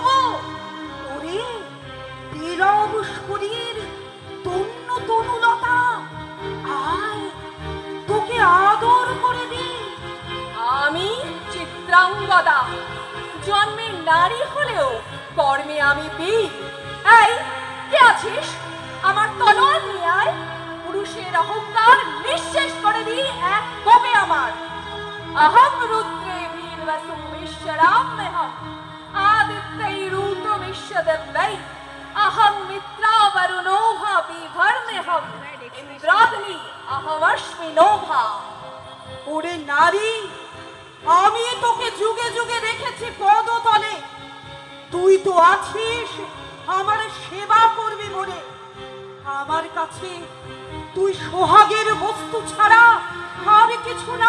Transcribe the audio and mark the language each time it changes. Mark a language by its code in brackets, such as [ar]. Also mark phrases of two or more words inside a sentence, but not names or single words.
[bn] ওরে বিরব শরীর, তন্ন তনুলতা, আয় তোকে আদর করে দি। আমি চিত্রাঙ্গদা, জন্মে নারী হলেও কর্মে আমি বীর। এই কে আছিস? আমার তলোয়ার নিয়ে আয়, পুরুষের অহংকার নিঃশেষ করে দি এক কোপে আমার। [sa] अहं रुद्रे वीरवसुं विश्वराम्यहम् आदित्यैरूतमिष्यदेवै। अहं मित्रा वरुणोभा बिभर्म्यहम् इन्द्राग्नि अहमश्मि नोभा। [bn] ওরে নারী, আমি তোকে যুগে যুগে রেখেছি পদতলে, তুই তো আছিস আমার সেবা করবি বলে। আমার কাছে তুই সোহাগের বস্তু ছাড়া আর কিছু না।